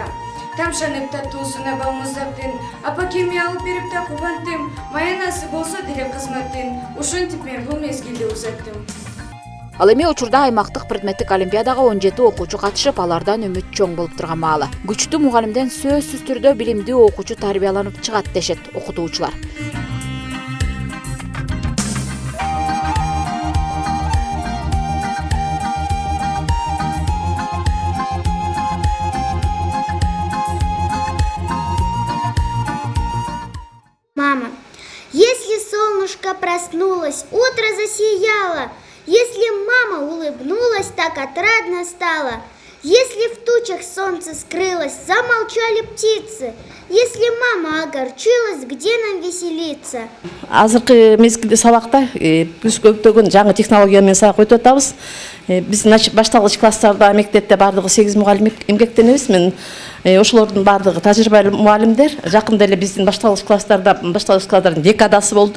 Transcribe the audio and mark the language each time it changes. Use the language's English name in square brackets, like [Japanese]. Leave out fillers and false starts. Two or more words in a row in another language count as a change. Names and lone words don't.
[Kyrgyz] Тамшанып таттуусуна балмуздактын, апакеме алып берип да кубанттым, маянасы болсо деле кызматтын, ушинтип мен бул мезгилди узаттым. Ал эми учурда аймактык предметтик олимпиадага 17 окуучу катышып, алардан үмүт чоң болуп турган маалы. Күчтүү мугалимден сөзсүз түрдө билимдүү окуучу тарбияланып чыгат дешет окутуучулар. [Russian] Мама, если солнышко проснулось, утро засияло, если мама улыбнулась, так отрадно стало, Если в тучах солнце скрылось, замолчали птицы. Если мама огорчилась, где нам веселиться? [Kyrgyz] Азыркы мезгилде сабакта биз көптөгөн жаңы технология менен сабак өтүп атабыз. Биз башталгыч класстарда мектепте бардыгы 8 мугалим эмгектенебиз. Мен ошолордун бардыгы тажрыйбалуу мугалимдер. Жакында эле биздин башталгыч класстардын декадасы болду.